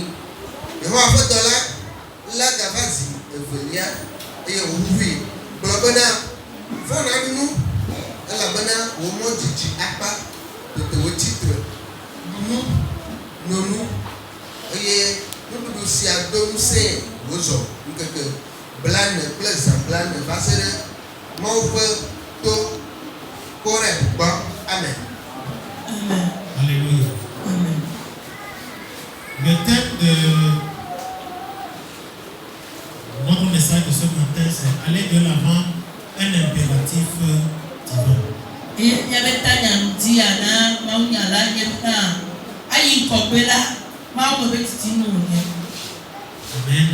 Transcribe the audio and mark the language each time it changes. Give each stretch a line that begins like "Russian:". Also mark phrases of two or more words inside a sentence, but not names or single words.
Ewe: Yehowa ƒe dɔla la gava zi evelia eye wòʋuʋui gblɔ bena fɔ naɖunu elabena wòmɔ dzidzi akpa tete wòtsitre nunu eye nuɖuɖu sia do ŋusẽ wòzɔ ŋkeke blane kple zã blane va se ɖe Mawu ƒe to Koreb gbɔ. Amen. Alléluia. Amen.
French: Le thème de notre message de ce matin, c'est aller de l'avant, un impératif divin. Amen.